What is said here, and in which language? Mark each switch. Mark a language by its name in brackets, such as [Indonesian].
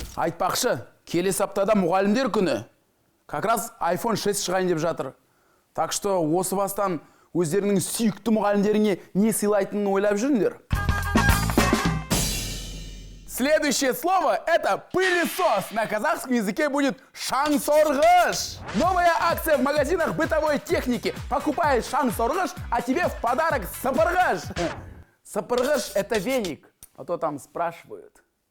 [Kazakh] Айтпақшы, келесі аптада мұғалімдер күні. [Russian] Как раз [Kazakh] iPhone 6 шығайын деп жатыр. [Russian] Так что [Kazakh] осы бастан өздерінің сүйікті мұғалімдеріне не сыйлайтынын ойлап жүріңдер. [Russian] Следующее слово — это пылесос. На казахском языке будет шаңсорғыш. Новая акция в магазинах бытовой техники. Покупаешь шаңсорғыш, а тебе в подарок сапырғыш. Сапырғыш — это веник, а то там спрашивают.